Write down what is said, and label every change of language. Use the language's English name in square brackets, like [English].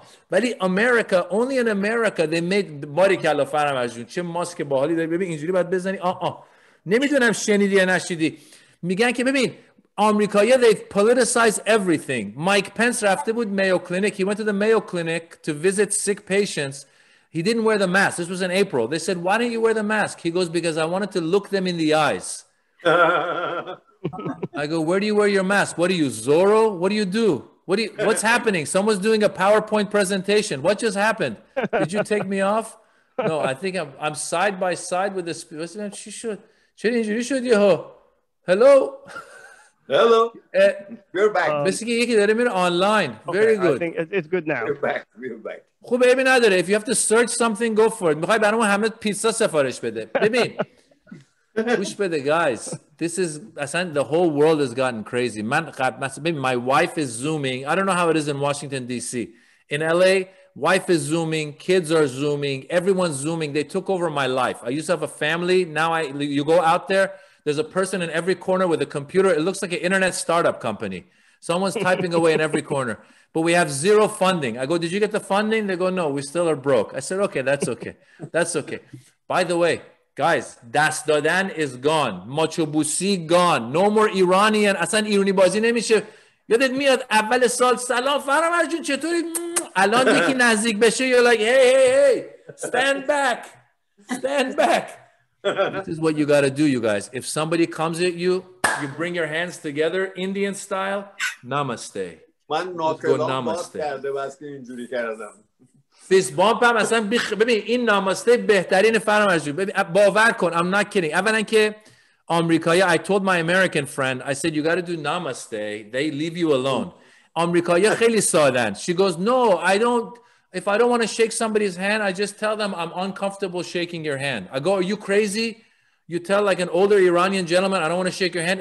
[Persian] ولی America, only in America they made باری کلا فرامرز چه ماسک باحالی داری ببین اینجوری باید بزنی نمیدونم شنیدی یا نشنیدی میگن که ببین آمریکایی‌ها they've politicized everything. [English] Mike Pence رفته بود Mayo Clinic. He went to the Mayo Clinic to visit sick patients. He didn't wear the mask. This was in April. They said, why don't you wear the mask? He goes, because I wanted to look them in the eyes. I go, where do you wear your mask? What are you, Zorro? What do you do? What's happening? Someone's doing a PowerPoint presentation. What just happened? Did you take me off? No, I think I'm side by side with this. She should. Hello? Hello. We're back. Online. Very good. I think it's good now. We're back. [Persian] خوب ببین نداره. [English] If you have to search something, go for it. [Persian] میخوای برامون همه پیتزا سفارش بده. ببین. گوش بده, guys. [English] This is, the whole world has gotten crazy. My wife is Zooming. I don't know how it is in Washington, D.C. In L.A., wife is Zooming. Kids are Zooming. Everyone's Zooming. They took over my life. I used to have a family. Now you go out there, there's a person in every corner with a computer. It looks like an internet startup company. Someone's typing away in every corner. But we have zero funding. I go, did you get the funding? They go, no, we still are broke. I said, okay, that's okay. That's okay. By the way, guys, دست دادن is gone. [Persian] ماچوبوسی gone. No more Iranian. اصلا ایرانی بازی نمیشه. یادت میاد اول سال سلام فرامرز جون چطوری؟ الان یکی نزدیک بشه you're like, hey, stand back. [English] Stand back. This is what you got to do, you guys. If somebody comes at you, you bring your hands together, Indian style, namaste. [Persian] من ناکلام باز کرده بس که اینجوری کردم. فیس بامپ هم اصلا ببین این ناماسته بهترین فرامرز جون. [English] باور کن, I'm not kidding. اولا که آمریکایی, I told my American friend, I said, you got to do namaste. They leave you alone. آمریکایی خیلی سادن. She goes, no, if I don't want to shake somebody's hand, I just tell them I'm uncomfortable shaking your hand. I go, are you crazy? You tell like an older Iranian gentleman, I don't want to shake your hand.